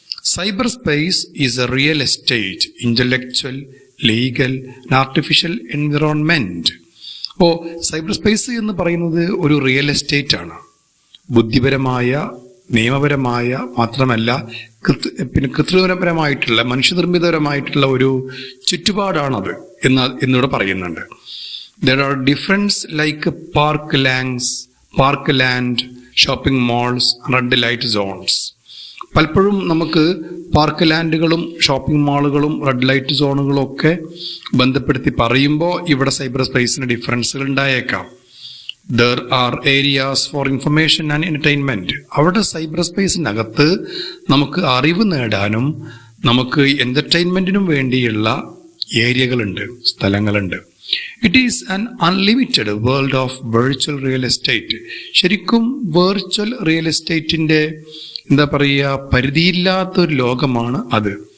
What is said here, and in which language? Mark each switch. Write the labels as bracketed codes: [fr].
[en] Cyberspace is a real estate, intellectual, legal, artificial environment. [ml] അപ്പോൾ cyber space എന്ന് പറയുന്നത് ഒരു റിയൽ എസ്റ്റേറ്റ് ആണ്. ബുദ്ധിപരമായ, നിയമപരമായ മാത്രമല്ല പിന്നെ കൃത്രിമപരമായിട്ടുള്ള, മനുഷ്യനിർമ്മിതപരമായിട്ടുള്ള ഒരു ചുറ്റുപാടാണത് എന്നിവിടെ പറയുന്നുണ്ട്. [en] There are difference like park land, shopping malls, red light zones. [ml] പലപ്പോഴും നമുക്ക് പാർക്ക് ലാൻഡുകളും ഷോപ്പിംഗ് മാളുകളും റെഡ് ലൈറ്റ് സോണുകളും ഒക്കെ ബന്ധപ്പെടുത്തി പറയുമ്പോൾ ഇവിടെ സൈബർ സ്പേസിന് ഡിഫറൻസുകൾ ഉണ്ടായേക്കാം. [en] There are areas for information and entertainment. [ml] അവിടെ സൈബർ സ്പേസിനകത്ത് നമുക്ക് അറിവ് നേടാനും നമുക്ക് എന്റർടൈൻമെന്റിനും വേണ്ടിയുള്ള ഏരിയകളുണ്ട്, സ്ഥലങ്ങളുണ്ട്. [en] It is an unlimited world of virtual real estate. [ml] ശരിക്കും വെർച്വൽ റിയൽ എസ്റ്റേറ്റിന്റെ എന്താ പറയുക, പരിധിയില്ലാത്തൊരു ലോകമാണ് അത്.